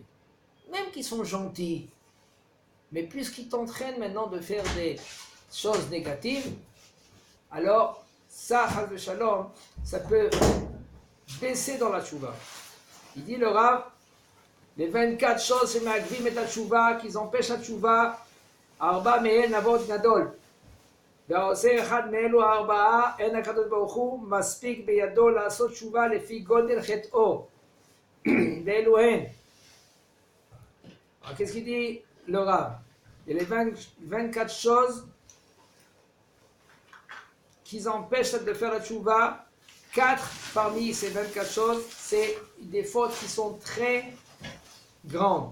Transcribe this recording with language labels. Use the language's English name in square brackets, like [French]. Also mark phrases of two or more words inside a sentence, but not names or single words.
[French] Même qui sont gentils, mais puisqu'ils t'entraînent maintenant de faire des choses négatives, alors ça, [Hebrew] חס ושלום, [French] ça peut baisser dans la Tshuva. Il dit le Rav, les 24 choses, c'est Ma'agvim et la Tshuva, qui empêchent la Tshuva, [Hebrew] ארבע מהן עוון גדול. והעושה אחד מאלו הארבעה, אין הקדוש ברוך הוא מספיק בידו לעשות תשובה לפי גודל חטאו. ואלו הן. [French] Alors, qu'est-ce qu'il dit le Rav? Il y a les 24 choses qui empêchent de faire la tchouva. 4 parmi ces 24 choses, c'est des fautes qui sont très grandes.